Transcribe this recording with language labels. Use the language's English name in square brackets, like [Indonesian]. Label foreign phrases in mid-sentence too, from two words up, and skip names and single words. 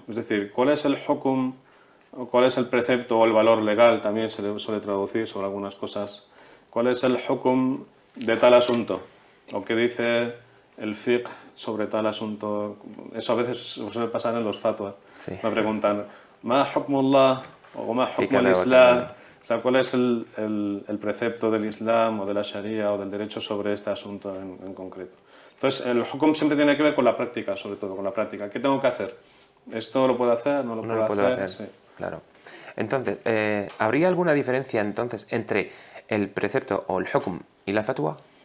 [Spanish] Es decir, ¿cuál es el hukum, o cuál es el precepto o el valor legal? También se le suele traducir sobre algunas cosas. ¿Cuál es el hukum de tal asunto? ¿O qué dice el fiqh sobre tal asunto? Eso a veces suele pasar en los fatwas. Sí. Me preguntan, [Arabic] ¿ما حكم الله? O ¿ما حكم [Spanish] Fíjate, [Arabic] al-islam? [Spanish] O sea, ¿cuál es el precepto del Islam o de la Sharia o del derecho sobre este asunto en concreto? Entonces, el hukum siempre tiene que ver con la práctica, sobre todo, con la práctica. ¿Qué tengo que hacer? ¿Esto lo puedo hacer? ¿No lo No puedo lo puedo hacer? hacer. Sí. Claro. Entonces, ¿habría alguna diferencia entonces entre el precepto o el hukm y la fatwa?